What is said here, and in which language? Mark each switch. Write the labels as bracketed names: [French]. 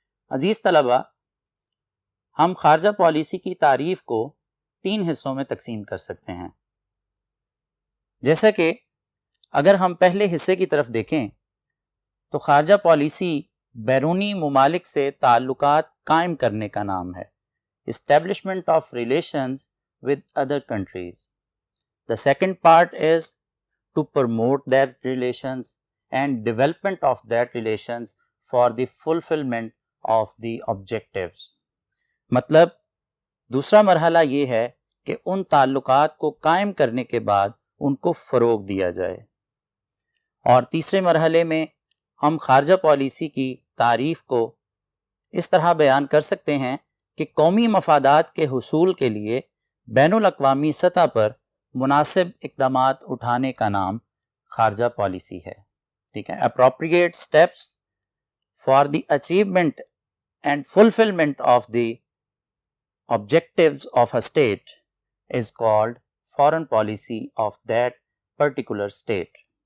[Urdu] عزیز طلباء، ہم خارجہ پالیسی کی تعریف کو 3 حصوں میں تقسیم کر سکتے ہیں۔ جیسا کہ اگر ہم پہلے حصے کی طرف دیکھیں تو خارجہ پالیسی بیرونی ممالک سے تعلقات قائم کرنے کا نام ہے، [English] Establishment of relations with other countries. The second part is to promote that relations and development of that relations for the fulfillment of the objectives. [Urdu] مطلب دوسرا مرحلہ یہ ہے کہ ان تعلقات کو قائم کرنے کے بعد ان کو فروغ دیا جائے، اور تیسرے مرحلے میں ہم خارجہ پالیسی کی تعریف کو اس طرح بیان کر سکتے ہیں کہ قومی مفادات کے حصول کے لیے بین الاقوامی سطح پر مناسب اقدامات اٹھانے کا نام خارجہ پالیسی ہے۔ ٹھیک ہے، [English] appropriate steps for the achievement and fulfillment of the objectives of a state is called foreign policy of that particular state.